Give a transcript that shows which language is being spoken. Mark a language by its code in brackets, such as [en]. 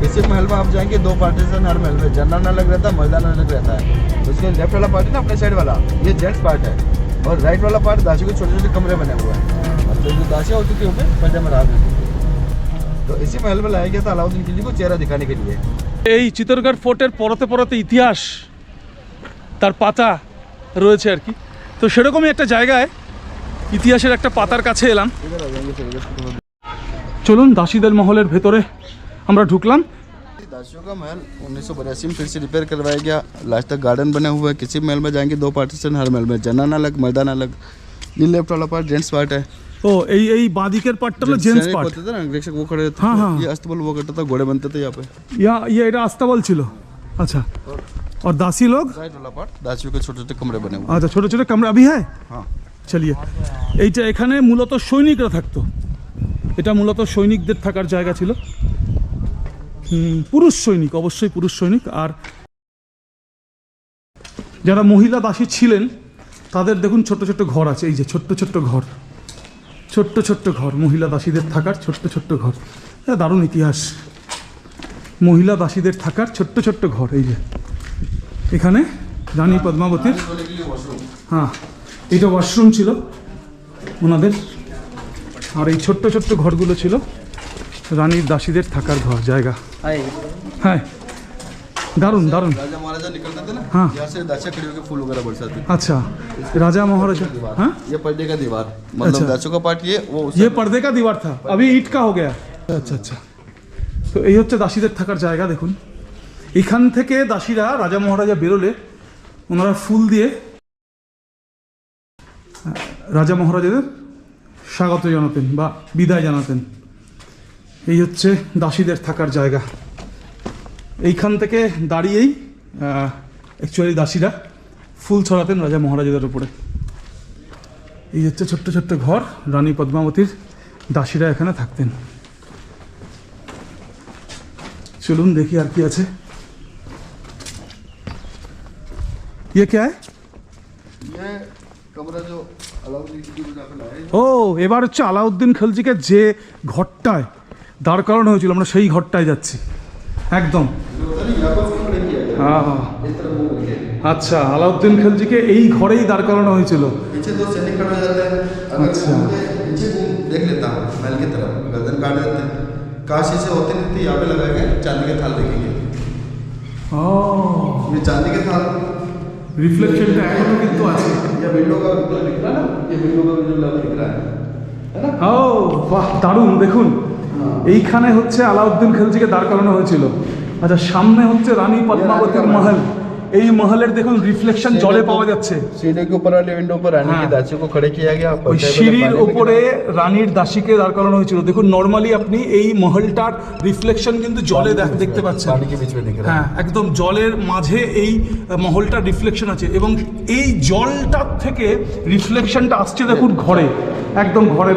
[hi] Basic महल में आप जाएंगे, 2 पार्टीशन हर महल में, जनरल अलग रहता है, मर्दाना अलग रहता है। उसके लेफ्ट वाला पार्ट है ना अपने साइड वाला, ये जेंट्स पार्ट है, और राइट वाला पार्ट दासियों के छोटे छोटे कमरे बने हुए हैं। तो जो दासियाँ होती थी ऊपर पर्दे में रात में, तो इसी महल में लाया गया था अलाउद्दीन खिलजी को चेहरा दिखाने के लिए। [bn] এই চিতরগড় ফোর্টের পরতে পরতে ইতিহাস তার পাতা রয়েছে আর কি। তো সেরকমই একটা জায়গায় ইতিহাসের একটা পাতার কাছে এলাম। [hi] इधर आ जाएंगे सर, [bn] চলুন দাসীদের মহলের ভেতরে আমরা ঢুকলাম। [hi] दासियों का महल 1982 में फिर से रिपेयर करवाया गया। लास्ट तक गार्डन बने हुए हैं। किसी महल में जाएंगे 2 पार्टीशन हर महल में, जनरल अलग, मर्दाना अलग। ये लेफ्ट वाला पार्ट जेंट्स पार्ट है। [bn] ও এই বাঁদিকের পার্টটা হলো জেন্টস [hi] सैनिक [bn] পার্ট। [hi] होते थे ना, अंग्रेज वो खड़े थे। हाँ, हाँ। ये अस्तबल वो करता था, घोड़े बनते थे यहाँ पे। ये [bn] এটা আস্তাবল ছিল। [hi] আচ্ছা, और दासी लोग? राइट वाला पार्ट दासियों के छोटे छोटे कमरे बने हुए। [bn] আচ্ছা, ছোট ছোট কামরা [hi] अभी है। हाँ, [bn] চলিয়ে এইটা এখানে মূলত সৈনিকরা থাকতো। এটা মূলত সৈনিকদের থাকার জায়গা ছিল। পুরুষ সৈনিক, অবশ্যই পুরুষ সৈনিক। আর যারা মহিলা দাসী ছিলেন তাদের দেখুন ছোট্ট ছোট্ট ঘর আছে। এই যে ছোট্ট ছোট্ট ঘর, মহিলা দাসীদের থাকার ছোট্ট ছোট্ট ঘর। দারুণ ইতিহাস। মহিলা দাসীদের থাকার ছোট্ট ছোট্ট ঘর। এই যে এখানে রানী পদ্মাবতীর, হ্যাঁ, এটা ওয়াশরুম ছিল ওনাদের। আর এই ছোট্ট ছোট্ট ঘরগুলো ছিল রানীর দাসীদের থাকার ঘর জায়গা। হ্যাঁ, দারুণ। [hi] राजा महाराजा निकलते थे ना, हाँ। यहाँ से दासियाँ खड़ी होकर फूल वगैरह बरसाती थी। अच्छा, राजा महाराजा। हाँ, ये पर्दे का दीवार, मतलब अच्छा। दासियों का पार्ट ये वो ये पर्दे का दीवार था, अभी ईट का हो गया। [bn] আচ্ছা। তো এই হচ্ছে দাসীদের থাকার জায়গা। দেখুন এখান থেকে দাসীরা রাজা মহারাজা বেরোলে ওনারা ফুল দিয়ে রাজা মহারাজাদের স্বাগত জানাতেন বা বিদায় জানাতেন। এই হচ্ছে দাসীদের থাকার জায়গা। এইখান থেকে দাঁড়িয়েই অ্যাকচুয়ালি দাসীরা ফুল ছড়াতেন রাজা মহারাজাদের উপরে। এই হচ্ছে ছোট্ট ছোট্ট ঘর, রানী পদ্মাবতীর দাসীরা এখানে থাকতেন। চলুন দেখি আর কি আছে। [hi] ये क्या है? ये कमरा जो अलाउद्दीन खिलजी को जाकर लाए। [bn] ও এবার হচ্ছে আলাউদ্দিন খলজিকে যে ঘরটায় দাঁড় করানো হয়েছিল, আমরা সেই ঘরটায় যাচ্ছি একদম। হ্যাঁ, আচ্ছা, আলাউদ্দিন খলজিকে এই ঘরেই দাঁড় করানো হয়েছিল। [hi] पीछे 2 सैनिक खड़े हो जाते हैं, अगर अच्छा। पीछे देख लेता हूँ महल की तरफ, गर्दन काट देते हैं। काशी से होते नहीं थे, यहाँ पे लगाए गए चांदी के थाल देखेंगे। ও ये चांदी के थाल, [bn] রিফ্লেকশনটা এখনো কিন্তু আছে। [hi] ये विंडो का विजुअल दिख रहा है ना, ये विंडो का विजुअल दिख रहा है ना। [bn] ও বাহ, দারুণ। দেখুন এইখানে হচ্ছে আলাউদ্দিন খলজিকে দাঁড় করানো হয়েছিল। আচ্ছা, সামনে হচ্ছে রানী পদ্মাবতীর মহল। এই মহলের দেখুন রিফ্লেকশন জলে পাওয়া যাচ্ছে। [hi] सीढ़ी के ऊपर वाले विंडो पर रानी हाँ। की दासियों को खड़े किया गया। [bn] ওই সিঁড়ির উপরে রানীর দাসীকে দাঁড় করানো হয়েছিল। দেখুন নর্মালি আপনি এই মহলটার রিফ্লেকশন কিন্তু জলে দেখতে পাচ্ছেন। [hi] पानी के बीच में दिख रहा [bn] হ্যাঁ, একদম জলের মাঝে এই মহলটার রিফ্লেকশন আছে এবং এই জলটার থেকে রিফ্লেকশনটা আসছে দেখুন ঘরে, একদম ঘরে।